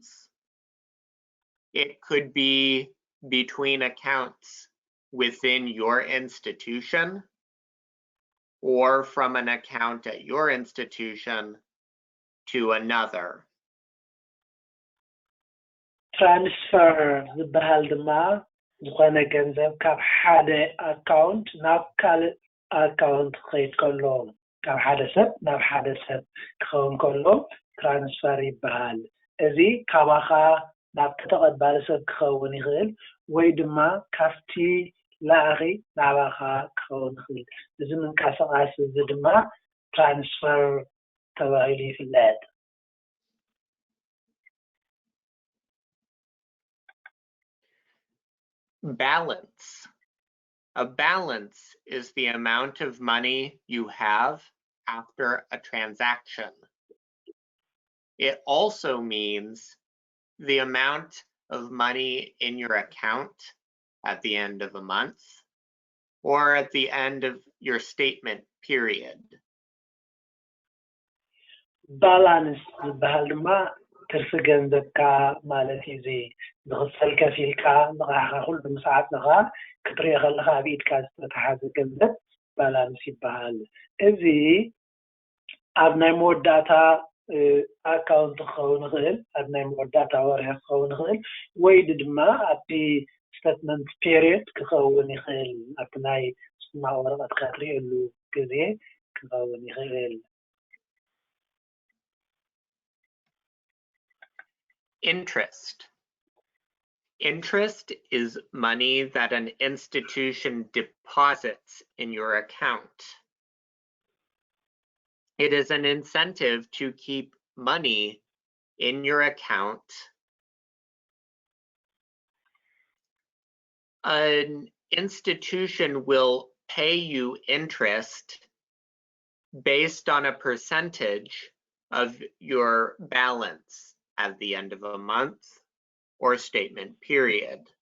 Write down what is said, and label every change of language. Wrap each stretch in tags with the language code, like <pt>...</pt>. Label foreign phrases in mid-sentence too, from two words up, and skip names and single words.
<en>It could be between accounts within your institution or from an account at your institution to another.</en> <ti>transfer ዝበሃል ድማ ዝኾነ ገንዘብ ካብ ሓደ ኣካውንት ናብ ካልእ ኣካውንት ክኸይድ ከሎ ካብ ሓደ ሰብ ናብ ሓደ ሰብ ክኸውን ከሎ ትራንስፈር ይበሃል። እዚ ካባኻ ናብ ተቐባሊ ሰብ ክኸውን ይኽእል ወይ ድማ ካብቲ ላኣኺ ናባኻ ክኸውን ይኽእል። እዚ ምንቅስቓስ እዚ ድማ ትራንስፈር ተባሂሉ ይፍለጥ።</ti> <en>Balance. A balance is the amount of money you have after a transaction. It also means the amount of money in your account at the end of a month or at the end of your statement period.</en> <ti>Balance ዝበሃል ድማ ትርፊ ገንዘብካ ማለት እዩ። እዚ ዝኽፈል ከፊልካ ንኻኻ ኩሉ ሰዓት ንኻ ክትሪኦ ከለኻ ኣብ ኢድካ ዝተተሓዘ ገንዘብ ባላንስ ይበሃል። እዚ ኣብ ናይ መወዳእታ ኣካውንት ክኸውን ይኽእል፣ ኣብ ናይ መወዳእታ ወርሒ ክኸውን ይኽእል ወይ ድማ ኣብቲ</ti> <en>statement period</en> <ti>ክኸውን ይኽእል፣ ኣብቲ ናይ ፅማቕ ወረቐትካ ትሪእየሉ ግዜ ክኸውን ይኽእል።</ti> <en>Interest. Interest is money that an institution deposits in your account. It is an incentive to keep money in your account An institution will pay you interest based on a percentage of your balance at the end of a month or statement period.</en>